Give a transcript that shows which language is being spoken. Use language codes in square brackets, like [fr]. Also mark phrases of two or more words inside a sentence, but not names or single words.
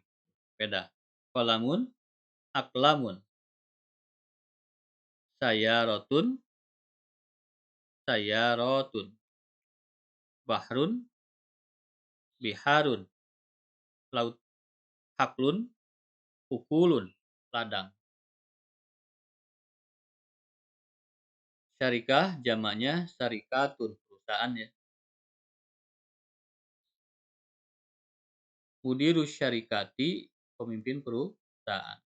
[ar] Beda. قلمٌ، أقلامٌ. سيارةٌ، سيارةٌ. بحرٌ، بحارٌ. [id] Laut. Haklun, [ar] حقولٌ. [id] Ladang. Syarikah jamaknya syarikatun, perusahaan ya. [ar] مدير الشركة, [id] pemimpin perusahaan.